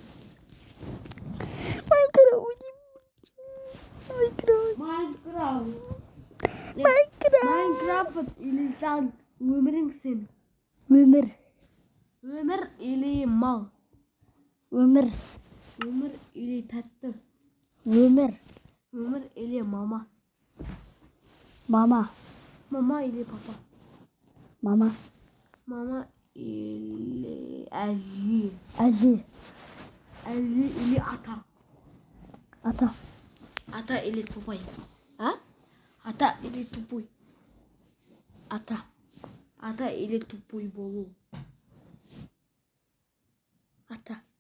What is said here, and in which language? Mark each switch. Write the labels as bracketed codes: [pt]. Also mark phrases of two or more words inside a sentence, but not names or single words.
[kk] Майнкрафт или сен өмірің сен? Өмір или мал? Өмір или тәтті? Өмір или мама? Мама [ru] или папа? [kk] Мама или әже? Әже Или ата? Ата. [ru] Ата или тупой? А? Ата или тупой? [kk] Ата. Ата [ru] или тупой [kk] болу? Ата.